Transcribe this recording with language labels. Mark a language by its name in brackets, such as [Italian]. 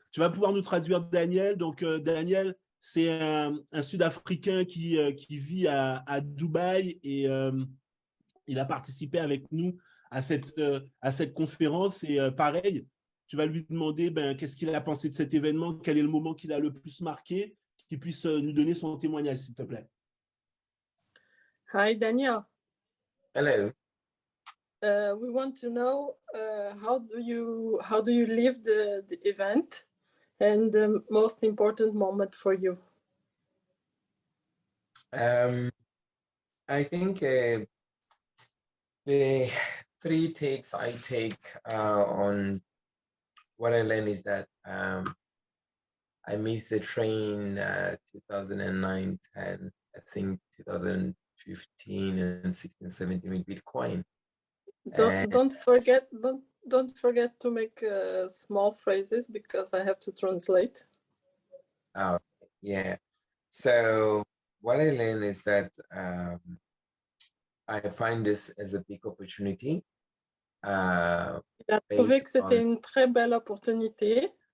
[French] Tu vas pouvoir nous traduire Daniel. Donc, Daniel, c'est un Sud-Africain qui vit à Dubaï et il a participé avec nous à cette conférence. Et pareil, tu vas lui demander qu'est-ce qu'il a pensé de cet événement, quel est le moment qui l'a le plus marqué, qu'il puisse nous donner son témoignage, s'il te plaît. [English] Hi, Daniel. Hello. We want to know how do you live the event and the most important moment for you? I think the 3 takes I take on what I learned is that I missed the train 2009, 10, I think 2015 and 16, 17 with Bitcoin. Don't forget to make small phrases because I have to translate. Oh, yeah. So what I learned is that I find this as a big opportunity. [French] Il a trouvé que c'était une très belle opportunité.